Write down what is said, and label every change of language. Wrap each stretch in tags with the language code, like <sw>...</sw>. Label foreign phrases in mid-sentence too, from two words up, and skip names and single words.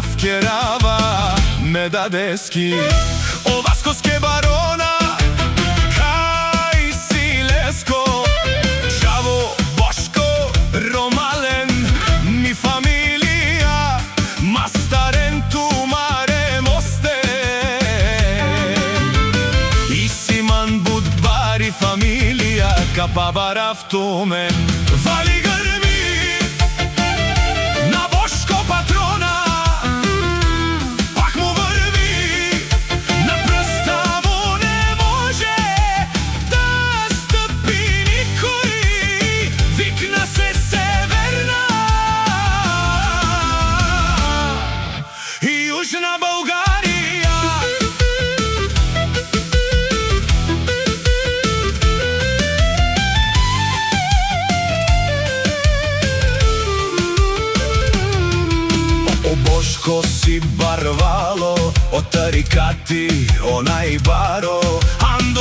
<rom>керава Медадески, Оваскоске барона кај Силеско, Чаво, Бошко, Ромален, ми фамилија, Мастарен, Тумаре, Мосте, Исиман, Будбари фамилија, Капабарав, Тумен, Вали</rom> <bg>грми на Бошко Патрона, пак му врви, на прста му не може да стъпи никој, викна се Северна и Јужна Българија.</bg> <rom>Бошко си барвало, од тарикати, онај баро, Андо</rom>